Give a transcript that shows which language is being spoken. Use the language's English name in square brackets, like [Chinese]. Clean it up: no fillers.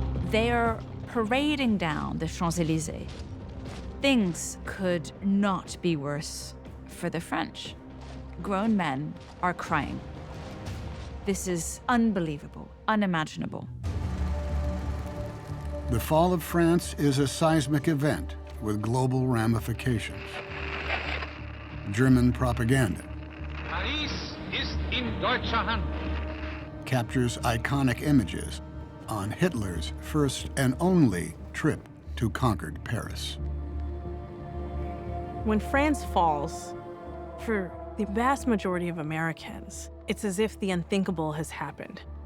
[English] They're parading down the Champs-Élysées. Things could not be worse for the French. Grown men are crying. This is unbelievable, unimaginable. The fall of France is a seismic event with global ramifications. German propaganda [German] Paris ist in deutscher Hand. [English] captures iconic images on Hitler's first and only trip to conquered Paris. When France falls, for the vast majority of Americans, it's as if the unthinkable has happened.